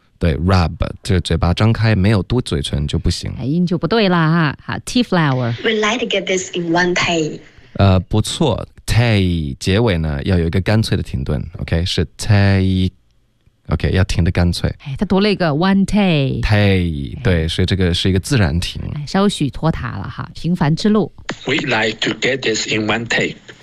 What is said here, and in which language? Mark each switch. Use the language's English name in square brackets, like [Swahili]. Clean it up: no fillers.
[Chinese] 对 rub, 这嘴巴张开没有嘟嘴唇就不行，音就不对啦哈。好 ，T flower, [English] we like to get this in one take。 [Chinese] 不错。Take 结尾呢要有一个干脆的停顿 ，OK 是 take，OK、okay, 要停的干脆。哎，他读了一个 one take。 Take 对、哎，所以这个是一个自然停。哎、稍许拖沓了哈，平凡之路。 [English] We like to get this in one take。